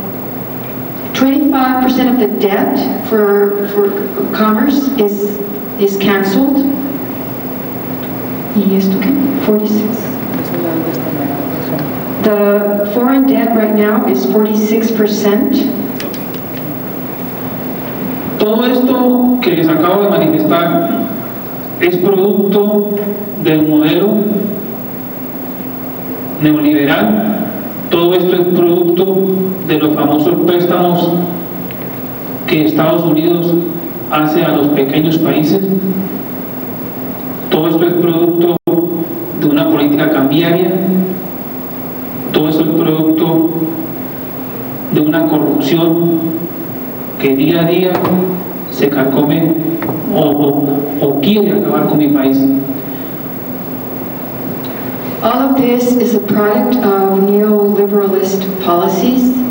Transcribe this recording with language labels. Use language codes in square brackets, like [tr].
[en] 25% of the debt for commerce is canceled. [es] ¿Y esto qué? [en] 46. The foreign debt right now is 46%. [es] Todo esto que les acabo de manifestar es producto del modelo neoliberal. Todo esto es producto de los famosos préstamos que Estados Unidos hace a los pequeños países. Todo esto es producto de una política cambiaria. Todo esto es producto de una corrupción que día a día se carcome o quiere acabar con mi país. [en] All of this is a product of neoliberalist policies.